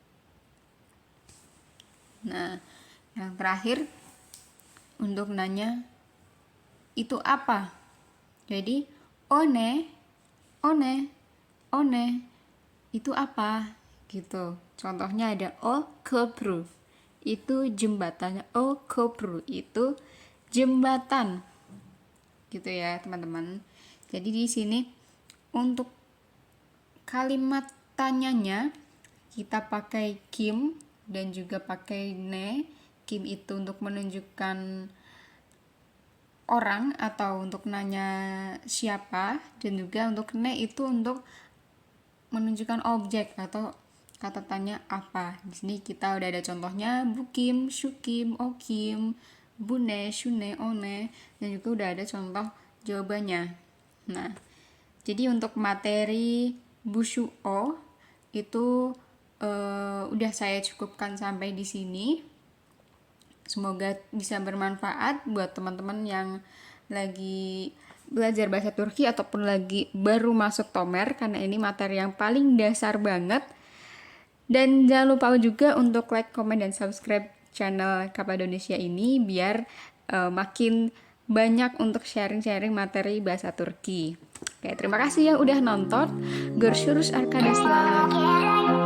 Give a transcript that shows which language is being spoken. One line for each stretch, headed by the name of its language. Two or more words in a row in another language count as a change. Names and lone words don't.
Indonesian: Nah, yang terakhir untuk nanya itu apa. Jadi one, one itu apa gitu. Contohnya ada
Turkish: o köprü,
Indonesian: itu jembatan.
Turkish: O köprü
Indonesian: itu jembatan gitu ya teman-teman. Jadi di sini untuk kalimat tanyanya kita pakai kim dan juga pakai ne. Kim itu untuk menunjukkan orang atau untuk nanya siapa, dan juga untuk ne itu untuk menunjukkan objek atau kata tanya apa.
Turkish: Di sini kita udah ada contohnya Bu Kim, Shu Kim, O Kim, Bu Ne, Shu Ne, O Ne,
Indonesian: dan juga udah ada contoh jawabannya. Nah, jadi untuk materi
Turkish: Bu Shu O
Indonesian: itu udah saya cukupkan sampai di sini. Semoga bisa bermanfaat buat teman-teman yang lagi belajar bahasa Turki ataupun lagi baru masuk Tomer, karena ini materi yang paling dasar banget. Dan jangan lupa juga untuk
English: like, comment,
Indonesian: dan
English: subscribe channel
Indonesian: Kapadonesia ini biar makin banyak untuk sharing-sharing materi bahasa Turki. Oke, terima kasih yang udah nonton.
Turkish: Görüşürüz arkadaşlar.